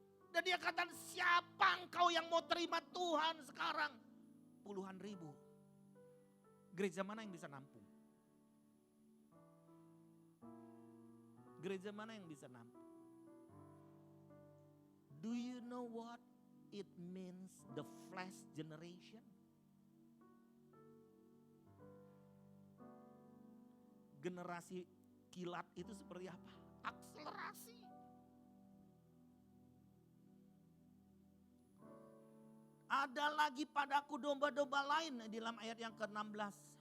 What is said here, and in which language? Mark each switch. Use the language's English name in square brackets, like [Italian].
[Indonesian] Dan dia katakan, siapa engkau yang mau terima Tuhan sekarang? Puluhan ribu. Gereja mana yang bisa nampung? Gereja mana yang bisa nampung? [English] Do you know what it means, the flash generation? [Indonesian] Generasi kilat itu seperti apa? Akselerasi. Ada lagi padaku domba-domba lain di dalam ayat yang ke-16.